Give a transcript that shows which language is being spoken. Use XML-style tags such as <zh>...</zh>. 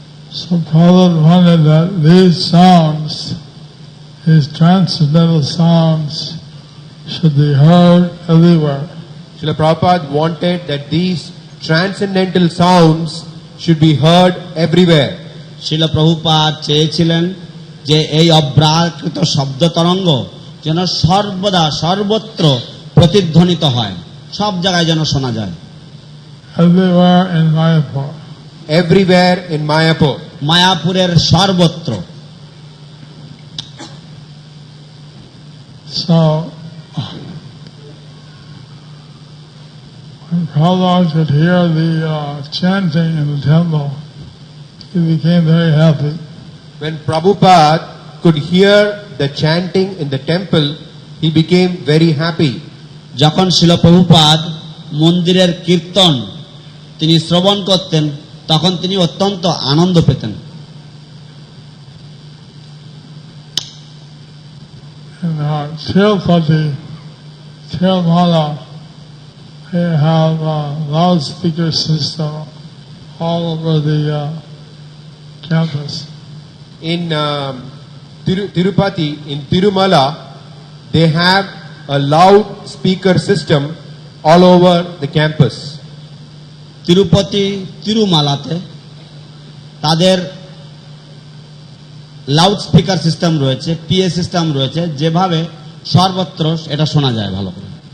<en>So Prabhupada wanted that these sounds, these transcendental sounds, should be heard everywhere. Srila Prabhupada wanted that these transcendental sounds should be heard everywhere.</en> <bn>শিল প্রভুপাদ চেয়েছিলেন যে এই অব্রাকৃত শব্দ তরঙ্গ যেন সর্বদা সর্বত্র প্রতিধ্বনিত হয়, সব জায়গায় যেন শোনা যায়।</bn> <en>Everywhere in Mayapur. Everywhere in Mayapur.</en> <bn>মায়াপুরের সর্বত্র।</bn> <en>So, when Prabhupada could hear the chanting in the temple, he became very happy. When Prabhupada could hear the chanting in the temple, he became very happy.</en> <bn>যখন শিল প্রভুপাদ মন্দিরের কীর্তন তিনি শ্রবণ করতেন, তখন তিনি অত্যন্ত আনন্দ পেতেন।</bn> <en>In Jayapataka, Tirumala, they have a loudspeaker system all over the campus. In Tirupati, in Tirumala, they have a loud speaker system all over the campus.</en> <bn>Tirupati তিরুমালাতে তাদের লাউড স্পিকার সিস্টেম রয়েছে, পিএ সিস্টেম রয়েছে, যেভাবে সর্বত্র এটা শোনা যায় ভালো করে।</bn>